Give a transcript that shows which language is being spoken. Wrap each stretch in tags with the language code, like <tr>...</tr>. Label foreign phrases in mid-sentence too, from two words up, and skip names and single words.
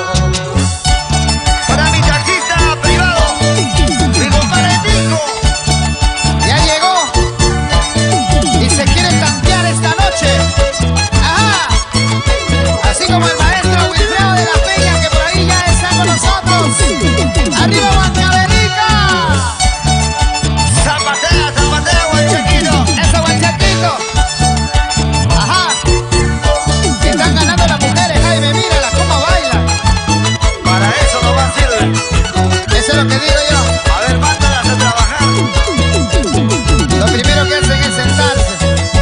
<es>Para mi taxista privado, mi compadre Nico. Ya llegó y se quiere tantear esta noche. Ajá. Así como el maestro Wilfredo de la Peña, que por ahí ya está con nosotros. ¡Arriba, Guanabelica! Zapatea, zapatea, guanchaquito. ¡Eso, Guanchaquito! Ajá. Que están ganando las mujeres, Jaime, mírala cómo baila. Para eso no va a sirve. Eso es lo que digo yo. A ver, mándalas a trabajar. Lo primero que hacen es sentarse.</es>